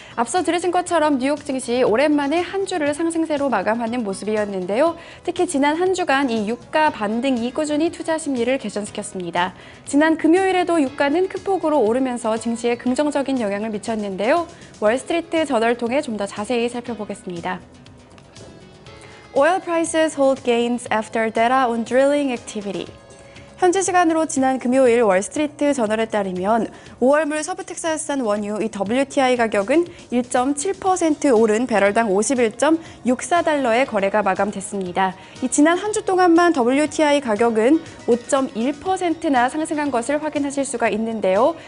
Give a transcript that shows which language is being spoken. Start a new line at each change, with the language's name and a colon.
Korean: 앞서 들으신 것처럼 뉴욕 증시 오랜만에 한 주를 상승세로 마감하는 모습이었는데요. 특히 지난 한 주간 이 유가 반등이 꾸준히 투자 심리를 개선시켰습니다. 지난 금요일에도 유가는 큰 폭으로 오르면서 증시에 긍정적인 영향을 미쳤는데요. 월스트리트 저널을 통해 좀 더 자세히 살펴보겠습니다.
English: Oil prices hold gains after data on drilling activity.
Korean: 현지 시간으로 지난 금요일 월스트리트 저널에 따르면 5월물 서부 텍사스산 원유 이 WTI 가격은 1.7% 오른 배럴당 51.64달러에 거래가 마감됐습니다. 지난 한 주 동안만 WTI 가격은 5.1%나 상승한 것을 확인하실 수가 있는데요.